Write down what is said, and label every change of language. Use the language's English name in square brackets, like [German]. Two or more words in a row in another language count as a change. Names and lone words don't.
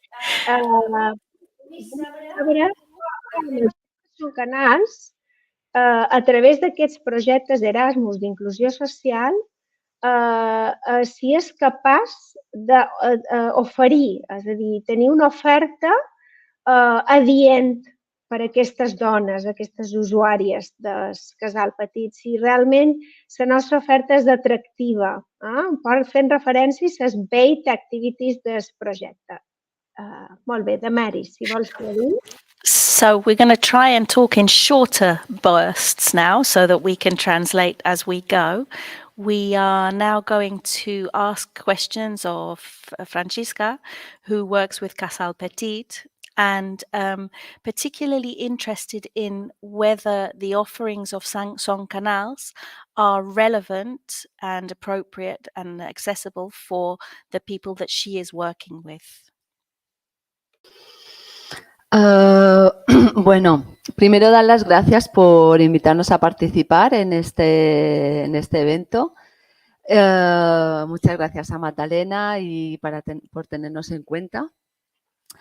[Catalan] Són canals, a través d'aquests projectes Erasmus d'inclusió social, si és capaç d'oferir, és a dir, tenir una oferta adient per a aquestes dones, aquestes usuàries del casal petit, si realment la nostra oferta és atractiva, fent referència a les [English] paid activities [Catalan] del projecte. Molt bé, Damaris, si vols dir. [English] So we're going to try and talk in shorter bursts now so that we can translate as we go. We are now going to ask questions of Francisca, who works with Casal Petit, and particularly interested in whether the offerings of Son Canals are relevant and appropriate and accessible for the people that she is working with. [Spanish] Bueno, primero dar las gracias por invitarnos a participar en este evento. Muchas gracias a Magdalena y por tenernos en cuenta.